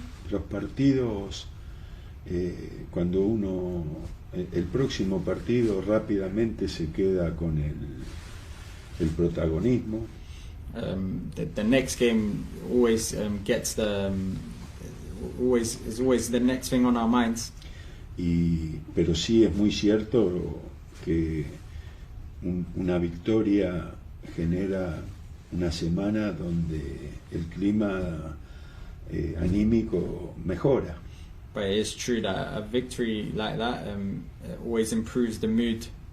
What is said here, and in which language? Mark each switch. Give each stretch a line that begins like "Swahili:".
Spanish: Los partidos, cuando uno, el próximo partido rápidamente se queda con el protagonismo.
English: The next game always gets the is always the next thing on our minds.
Spanish: Pero sí es muy cierto que una victoria genera una semana donde el clima anímico mejora.
English: But it is true that a victory like that always improves the mood.